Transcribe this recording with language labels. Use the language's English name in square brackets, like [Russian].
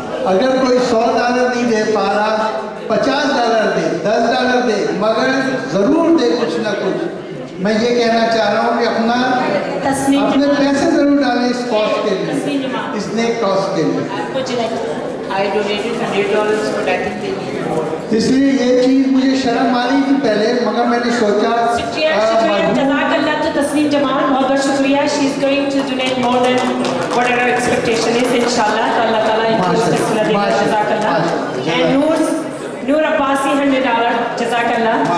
[Hindi] अगर कोई $100 नहीं दे पा रहा, $50 दे, $10 दे, मगर ज़रूर दे कुछ ना कुछ। मैं ये कहना चाह रहा हूँ कि अपने पैसे ज़रूर डालें इस कॉज के लिए, इस नेक कॉज के लिए। [English] I donated $100, but I think they need more. [Hindi] इसलिए ये चीज़ मुझे शर्म आ रही थी पहले, मगर मैंने सोचा जज़ाकल्लाह तो तस्नीम जमाल, बहुत बहुत शुक्रिया। [English] she is going to donate more than whatever expectation is, [Hindi] इंशाल्लाह। तो अल्लाह ताला इनको इस फैसला देगा। जज़ाकल्लाह। [English] And Noor Abbasi $100. Jazakallah.